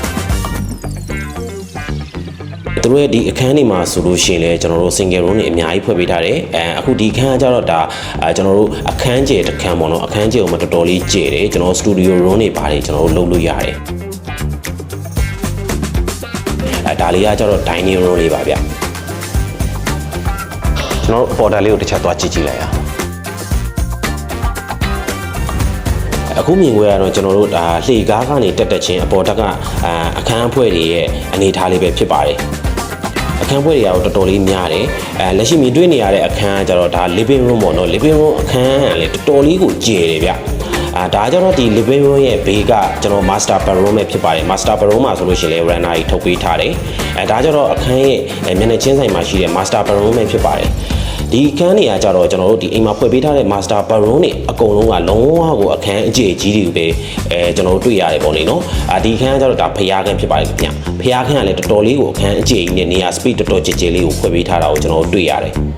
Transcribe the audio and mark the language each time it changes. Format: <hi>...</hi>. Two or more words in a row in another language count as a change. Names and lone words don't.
<my>သူတို့ရဲ့ဒီအခန်းတွေမှာဆိုလို့ရှိရင်လည်းကျွန်တော်တို့</my> <en>single room</en> <my>တွေအများကြီးဖွဲ့ပေးထားတယ်အခုဒီခန်းကကျတော့ဒါကျွန်တော်တို့အခန်းကျယ်တစ်ခန်းပေါ့နော်အခန်းကျယ်ကိုမှတော်တော်လေးကျယ်တယ်ကျွန်တော်</my> <en>studio room</en> <my>တွေပါတယ်ကျွန်တော်တို့လုပ်လို့ရတယ်ဒါလေးကကျတော့</my> <en>dining room</en> <my>လေးပါဗျကျွန်တော်တို့ border လေးကိုတစ်ချက်သွားကြည့်လိုက်ရအောင် အခုမြင်ခွဲရတော့ကျွန်တော်တို့ဒါလှေကားကနေတက်ချင်းအပေါ်တက်ကအခန်းအဖွဲတွေရဲ့အနေအထားလေးပဲဖြစ်ပါတယ်အခန်းဖွဲတွေကတော့တော်တော်လေးများတယ်လက်ရှိမြင်တွေ့နေရတဲ့အခ န်းကကျတော့ဒါ</my> <en>living room</en> <my>ပေါ့နော်</my> <en>living room</en> <my>အခန်းကလည်းတော်တော်လေးကိုကျယ်တယ်ဗျဒါကြတော့ဒီ</my> <en>living room</en> <my>ရဲ့ဘေးကကျွန်တော်</my> <en>master bedroom</en> <my>ပဲဖြစ်ပါတယ်</my> <en>master bedroom</en> <my>မှာဆိုလို့ရှိရင်လည်း runner ကြီးထုတ်ပေးထားတယ်ဒါကြတော့အခန်းရဲ့မျက်နှာချင်းဆိုင်မှာရှိတဲ့</my> <en>master bedroom</en> <my>ပဲဖြစ်ပါတယ်ဒီအခန်းနေရာကြတော့ကျွန်တော်တို့ဒီအိမ်မှာဖွဲ့ပေးထားတဲ့</my> <en>master bedroom</en> <my>တွေအကုန်လုံးကလုံးဝကိုအခန်းအကျယ်ကြီးတွေပဲကျွန်တော်တို့တွေ့ရတယ်ပေါ့လေနော်ဒီအခန်းကကြတော့ဒါဖျားခန်းဖြစ်ပါတယ်ခင်ဗျဖျားခန်းကလည်းတော်တော်လေးကိုအခန်းအကျယ်ကြီးနဲ့နေရာ speed တော်တော်ကျယ်လေးကိုဖွဲ့ပေးထားတာကိုကျွန်တော်တို့တွေ့ရတယ်</my>